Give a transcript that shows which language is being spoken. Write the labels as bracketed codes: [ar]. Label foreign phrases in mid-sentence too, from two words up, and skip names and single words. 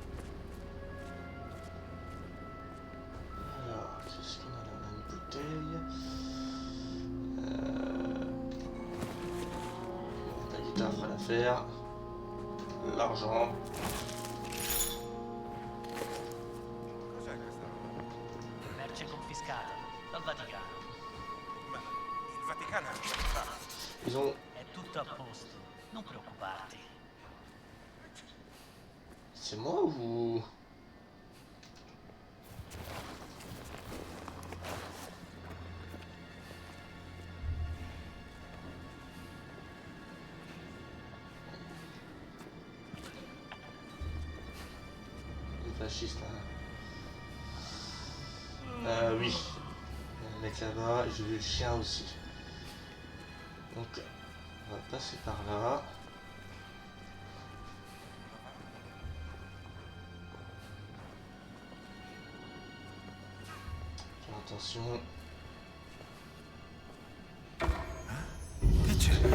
[fr] Alors, qu'est-ce qu'on a là? On a une bouteille. tard fera l'affaire. L'argent. [it] Merce confiscata dal Vaticano. Ma il Vaticano [fr] Ils ont... [it] È tutto a posto, non preoccuparti. [fr] C'est moi ou... Les fascistes là. Oui. Le mec là-bas, et j'ai vu le chien aussi. Donc, on va passer par là. Faire attention. [it] Che c'è?